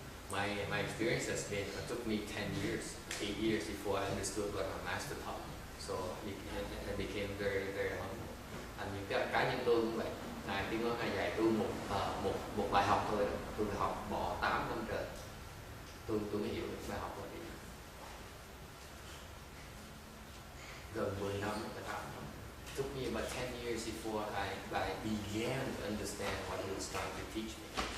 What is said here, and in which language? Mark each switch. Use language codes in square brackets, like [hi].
[en] My experience has been, it took me 8 years before I understood what my master taught me. So I became very, very humble. [vi] And cá nhân tôi cũng vậy. Ngài tiếng nói Ngài dạy tôi một bài học thôi, tôi học bỏ 8 năm trời. Tôi mới hiểu được bài học là gì. Gần 10 năm bài học. [en] It took me about 10 years before I began to understand what he was trying to teach me.